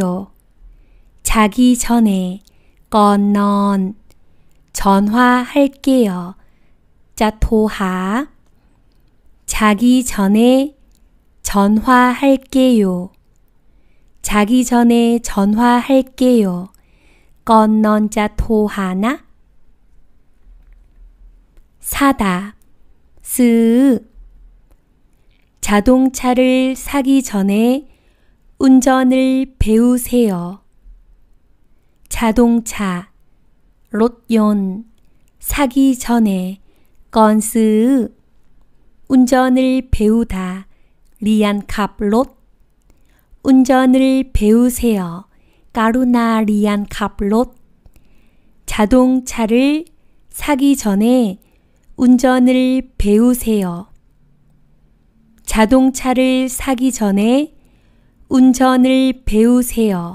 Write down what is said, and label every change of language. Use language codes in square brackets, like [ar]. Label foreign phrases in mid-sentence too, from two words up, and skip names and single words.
[ko] 자기 전에, [th] ก่อนนอน. [ko] 전화할게요. [th] จะโทรหา [ko] 자기 전에 전화할게요. 자기 전에 전화할게요. [th] ก่อนนอน จะโทรหานะ [ko] 사다, ซื้อ 자동차를 사기 전에 운전을 배우세요. 자동차, รถยนต์ 사기 전에, [th] ก่อนซื้อ [ko] 운전을 배우다, [th] เรียนขับรถ [ko] 운전을 배우세요. [th] กรุณาเรียนขับรถ. [ko] 자동차를 사기 전에 운전을 배우세요. 자동차를 사기 전에 운전을 배우세요.